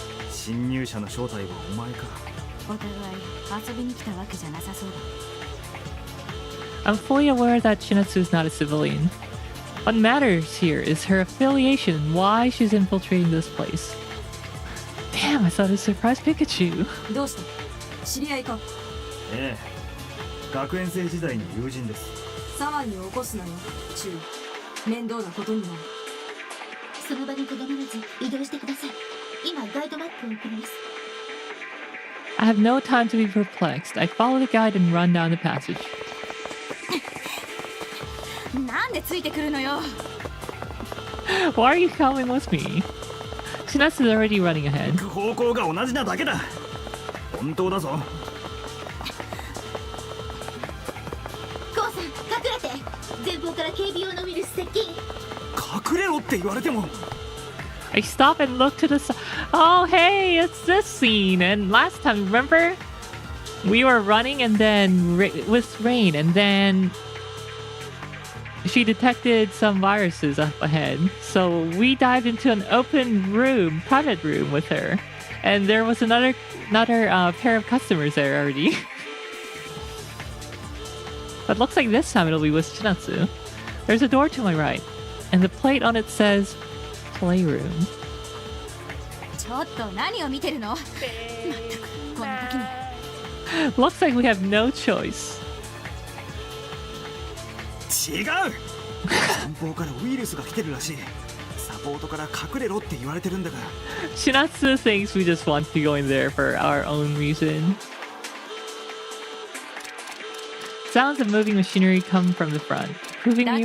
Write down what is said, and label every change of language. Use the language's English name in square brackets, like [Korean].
[Japanese] 侵入者の正体はお前か。お互い遊びに来たわけじゃなさそうだ。 [English] I'm fully aware that Chinatsu is not a civilian. What matters here is her affiliation and why she's infiltrating this place. Damn, I thought it was surprise Pikachu. [Japanese] どうした？知り合いか？ええ。学園生時代の友人です。騒ぎを起こすなよ。注意。面倒なことになる。その場にとどまらず移動してください。今ガイドマップを送ります。 [English] I have no time to be perplexed. I follow the guide and run down the passage. [Japanese] なんでついてくるのよ。 [English] Why are you coming with me? Chinatsu is already running ahead. [Japanese] 方向が同じなだけだ。本当だぞ。コウさん、隠れて。前方から警備用のウイルス接近。隠れろって言われても。 [English] I stop and look to the side. Oh, hey, it's this scene. And last time, remember? We were running and then with rain, and then she detected some viruses up ahead. So we dived into an open room, private room with her. And there was another pair of customers there already. But looks like this time it'll be with Chinatsu. There's a door to my right, and the plate on it says playroom. [Japanese] ちょっと何を見てるの？まったくこんな時に。 [English] Looks like we have no choice. [Japanese] 違う。前方からウイルスが来てるらしい。サポートから隠れろって言われてるんだから。 [English] Chinatsu thinks we just want to go in there for our own reason. Sounds of moving machinery come from the front, proving me